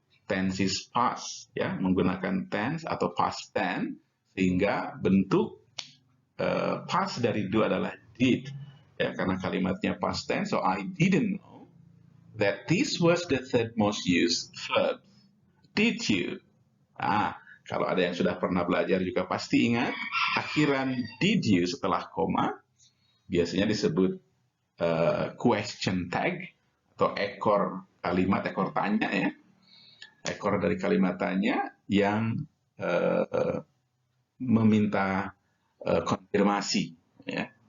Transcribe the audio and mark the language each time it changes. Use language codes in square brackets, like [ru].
[en] tense is past, [id] ya, menggunakan tense atau past tense, sehingga bentuk past dari do adalah did, ya, karena kalimatnya past tense. [en] So I didn't know that this was the third most used verb. Did you? [id] Kalau ada yang sudah pernah belajar juga pasti ingat, akhiran did you setelah koma biasanya disebut question tag atau ekor kalimat, ekor tanya, ya, ekor dari kalimat tanya yang meminta konfirmasi, ya.